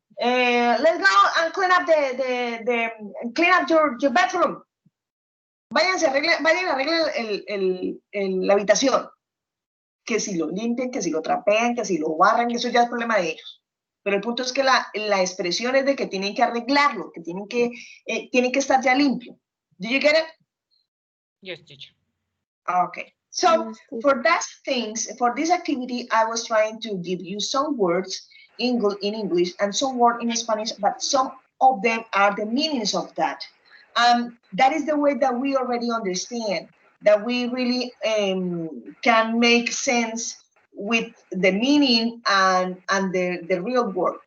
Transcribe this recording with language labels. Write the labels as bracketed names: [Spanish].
[English] Let's go and clean up clean up your bedroom. [Spanish] Vayan a arreglen la habitación. Que si lo limpian, que si lo trapean, que si lo barran, eso ya es problema de ellos. Pero el punto es que la expresión es de que tienen que arreglarlo, que tienen que estar ya limpio. [English] Do you get it? Yes, teacher. Okay. So for this activity, I was trying to give you some words in English and some words in Spanish, but some of them are the meanings of that. That is the way that we already understand, that we really can make sense with the meaning and the real word.